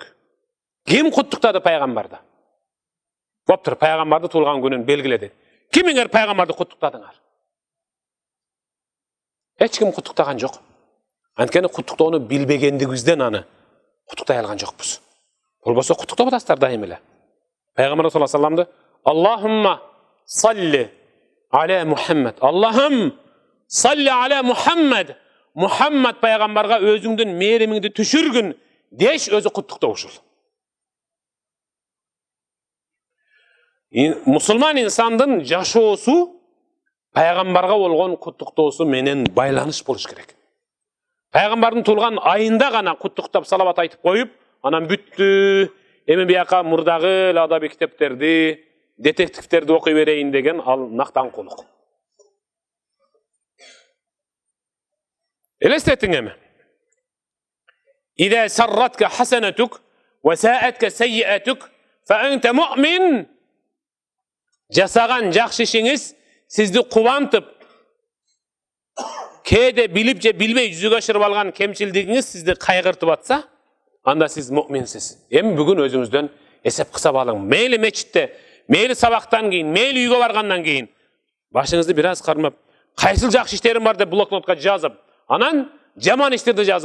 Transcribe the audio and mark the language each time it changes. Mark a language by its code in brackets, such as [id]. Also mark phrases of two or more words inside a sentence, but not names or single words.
[ky] Ким куттуктады пайгамбарды? Боптур, пайгамбарды туылган күнүн белгиледи. Кимиңер пайгамбарды куттуктадыңар? Эч ким куттуктаган жок. Анткени куттуктоону билбегендигибизден аны куттуктай алган жокпуз. Болбосо куттуктап атасыздар дайым эле. [ar] Пайгамбар صلى الله عليه وسلم اللهم صل على محمد. اللهم صل على محمد. [ky] Мухаммад пайгамбарга өзүңдүн мээримиңди түшүргүн деш өзү куттуктоо ушул. Мусулман инсандын жашоосу пайгамбарга болгон куттуктоосу менен байланыш болуш керек. Пайгамбардын туылган айында гана куттуктап салават айтып коюп, анан бүттү. Эми бияка мурдагы адаби китептерди, детективтерди окуй берейин деген ал нактаңкулук. Элестетиң эми. [ar] إذا سرتك حسنتك وساءتك سيئتك فأنت مؤمن. [ky] Жасаган жакшы ишиңиз сизди кубантып, кээде билип же билбей жүзүгө ашырып алган кемчилдигиңиз сизди кайгыртып атса, анда сиз муъминсиз. Эми бүгүн өзүңүздөн эсеп кысап алың. Мейли мечитте, мейли сабактан кийин, мейли үйгө баргандан кийин башыңызды бир аз кармап, кайсыл жакшы иштерим бар деп блокнотко жазып, анан жаман иштерди жазың.